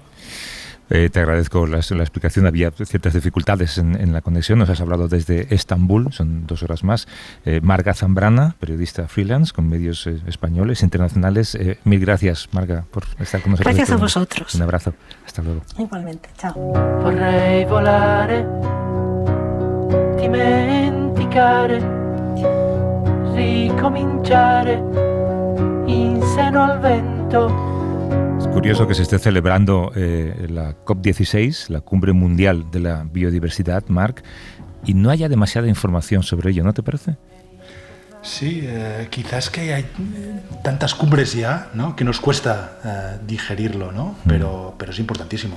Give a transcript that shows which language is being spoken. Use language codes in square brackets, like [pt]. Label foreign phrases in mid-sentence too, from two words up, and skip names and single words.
[es] Te agradezco la explicación. Había ciertas dificultades en la conexión. Nos has hablado desde Estambul, son 2 horas más. Marga Zambrana, periodista freelance con medios españoles, internacionales. Mil gracias, Marga, por estar con nosotros. Gracias a vosotros. Un abrazo. Hasta luego. Igualmente. Chao. [it] Vorrei volare, dimenticare, ricominciare in seno al vento. [es] Es curioso que se esté celebrando la COP16, la Cumbre Mundial de la Biodiversidad, Marc, y no haya demasiada información sobre ello, ¿no te parece? Sí, quizás que hay tantas cumbres ya, ¿no? Que nos cuesta digerirlo, ¿no? Pero es importantísimo.